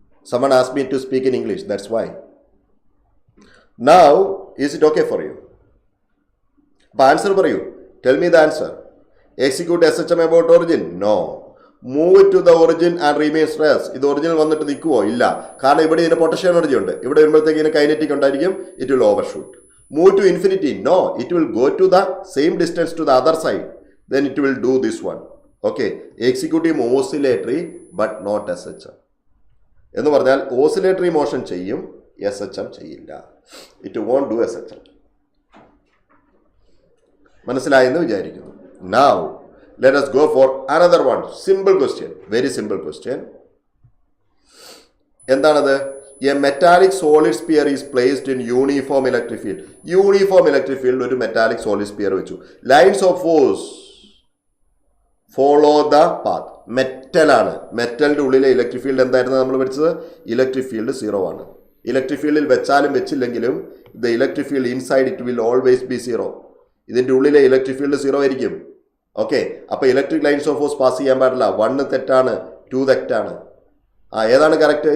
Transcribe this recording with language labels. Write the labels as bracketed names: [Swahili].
[English] Someone asked me to speak in English, that's why. Now, is it okay for you? Answer for you. Tell me the answer. Execute SHM about origin? No. Move it to the origin and remain stress. [Malayalam] ഇത് original വന്നിട്ട് നിൽക്കുമോ? ഇല്ല. കാരണം ഇവിടെ ഇതിന് potential energy ഉണ്ട്. ഇവിടെ വരുമ്പോഴത്തേക്ക് ഇതിന് കൈനറ്റിക് ഉണ്ടായിരിക്കും. [English] It will overshoot. Move to infinity? No. It will go to the same distance to the other side. Then it will do this one. Okay. Executive oscillatory but not SHM. [Malayalam] എന്ന് പറഞ്ഞാൽ oscillatory motion ചെയ്യും, SHM ചെയ്യില്ല. [English] It won't do SHM. [Malayalam] മനസ്സിലായെന്ന് വിചാരിക്കുന്നു. [English] Now, let us go for another one. Simple question. Very simple question. [Malayalam] എന്താണത്? [English] A metallic solid sphere is placed in uniform electric field. Uniform electric field ഒരു metallic solid sphere വെച്ചു. Lines of force follow the path. [Malayalam] മെറ്റലാണ്. മെറ്റലിൻ്റെ ഉള്ളിലെ electric field എന്തായിരുന്നു നമ്മൾ പഠിച്ചത്? Electric field 0 ആണ്. Electric ഫീൽഡിൽ വെച്ചാലും വെച്ചില്ലെങ്കിലും [English] The electric field inside it will always be 0. [Malayalam] ഇതിൻ്റെ ഉള്ളിലെ ഇലക്ട്രിക് ഫീൽഡ് 0 ആയിരിക്കും. ഓക്കെ, അപ്പോൾ electric lines of force pass ചെയ്യാൻ പാടില്ല. 1 തെറ്റാണ്, 2 തെറ്റാണ്. ഏതാണ് കറക്റ്റ്?